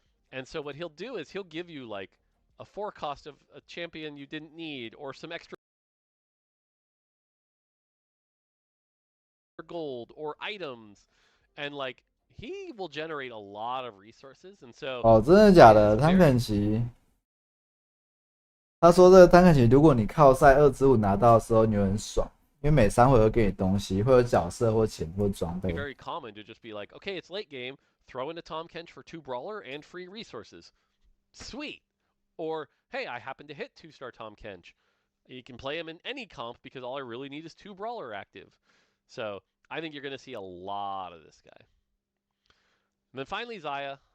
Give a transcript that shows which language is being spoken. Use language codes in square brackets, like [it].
[en] And so what he'll do is he'll give you like a 4-cost of a champion you didn't need, or some extra gold or items, and like he will generate a lot of resources. And so [zh] 哦，真的假的？汤肯奇，他说这个汤肯奇，如果你靠赛2之5拿到的时候，你会很爽，因为每3回合给你东西，会有角色或钱或装备。 [en] Very common to just be like, okay, it's late game, throw in a Tom Kench for 2 brawler and free resources. Sweet. Or, hey, I happen to hit 2-star Tom Kench. You can play him in any comp because all I really need is 2 brawler active. So I think you're going to see a lot of this guy. And then finally, Xayah.